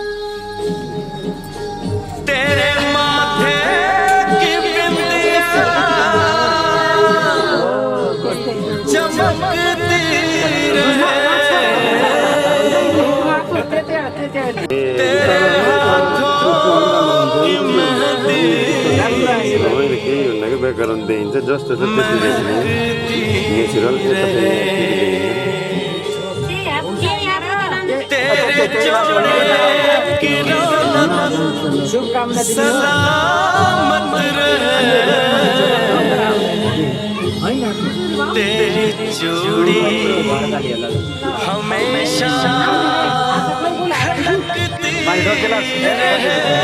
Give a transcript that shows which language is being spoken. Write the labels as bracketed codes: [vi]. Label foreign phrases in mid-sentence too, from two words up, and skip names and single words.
[hi] तेरे माथे की बिंदिया चमकती रहे तेरे हाथों की मेहंदी [ne] व्याकरण दिइन्छ जस्तो छ नेचुरल [hi] तेरे जोड़े की रौनक सलामत रहे तेरी जोड़ी हमेशा खटकती रहे